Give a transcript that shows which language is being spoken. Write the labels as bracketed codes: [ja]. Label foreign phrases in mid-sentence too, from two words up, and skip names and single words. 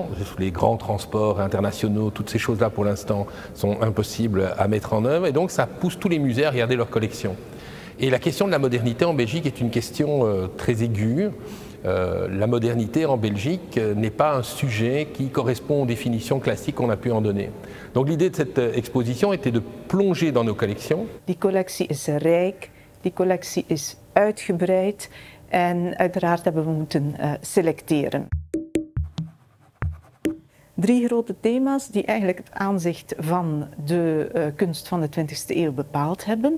[fr] Les grands transports internationaux, toutes ces choses-là pour l'instant sont impossibles à mettre en œuvre et donc ça pousse tous les musées à regarder leurs collections. Et la question de la modernité en Belgique est une question très aiguë. La modernité en Belgique n'est pas un sujet qui correspond aux définitions classiques qu'on a pu en donner. Donc l'idée de cette exposition était de plonger dans nos collections. [nl] Die collectie is rijk, die collectie is uitgebreid en uiteraard hebben we moeten selecteren. 3 grote thema's die eigenlijk het aanzicht van de kunst van de 20e eeuw bepaald hebben.